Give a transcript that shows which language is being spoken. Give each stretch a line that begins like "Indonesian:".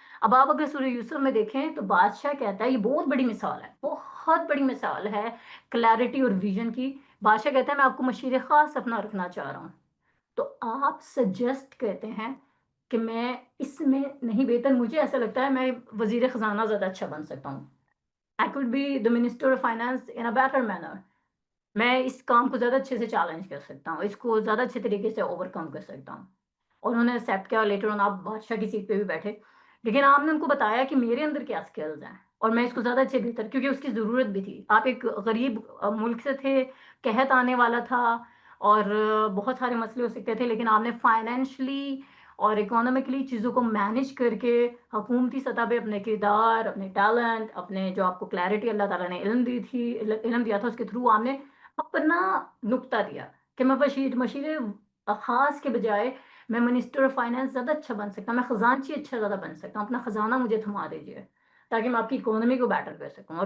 Urdu: اب آپ اگر سورہ یوسف میں دیکھیں تو بادشاہ کہتا ہے، یہ بہت بڑی مثال ہے، بہت بڑی مثال ہے کلیئرٹی اور ویژن کی. بادشاہ کہتا ہے میں آپ کو مشیر خاص اپنا رکھنا چاہ رہا ہوں. تو آپ سجیسٹ کرتے ہیں کہ میں اس میں نہیں بہتر، مجھے ایسا لگتا ہے میں وزیر خزانہ زیادہ اچھا بن سکتا ہوں.
English: I could be the minister of finance in a better manner.
Urdu: میں اس کام کو زیادہ اچھے سے چیلنج کر سکتا ہوں، اس کو زیادہ اچھے طریقے سے اوور کم کر سکتا ہوں. اور انہوں نے ایکسیپٹ کیا، لیٹر آن آپ بادشاہ کی سیٹ پہ بھی بیٹھے. لیکن آپ نے ان کو بتایا کہ میرے اندر کیا اسکلز ہیں اور میں اس کو زیادہ اچھے بہتر، کیونکہ اس کی ضرورت بھی تھی. آپ ایک غریب ملک سے تھے، قحط آنے والا تھا، اور بہت سارے مسئلے ہو سکتے تھے، لیکن آپ نے فائنینشلی اور اکانومکلی چیزوں کو مینج کر کے حکومتی سطح پہ اپنے کردار، اپنے ٹیلنٹ، اپنے جو آپ کو کلیئرٹی اللہ تعالیٰ نے علم دیا تھا، اس کے تھرو آپ نے اپنا نقطہ دیا کہ میں مشیر خاص کے بجائے میں منسٹر آف فائنانس زیادہ اچھا بن سکتا ہوں، میں خزانچی اچھا زیادہ بن سکتا ہوں. اپنا خزانہ مجھے تھما دیجیے تاکہ میں آپ کی اکانومی کو بیٹر کر سکوں.